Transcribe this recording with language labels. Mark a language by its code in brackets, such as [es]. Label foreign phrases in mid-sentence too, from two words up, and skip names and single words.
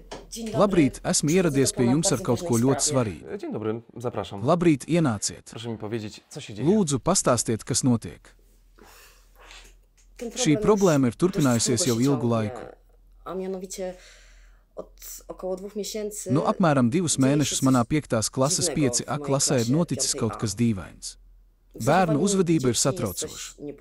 [lv] Labrīt, esmu ieradies pie jums ar kaut ko ļoti svarīgu. [pl] Dzień dobry, zapraszam. [lv] Labrīt, ienāciet. [pl] Proszę mi powiedzieć, co się dzieje. [lv] Lūdzu, pastāstiet, kas notiek. Šī problēma ir turpinājusies jau ilgu laiku. Nu, apmēram 2 mēnešus manā 5. klases 5A klasē ir noticis kaut kas dīvains. Bērnu uzvedība ir satraucoša.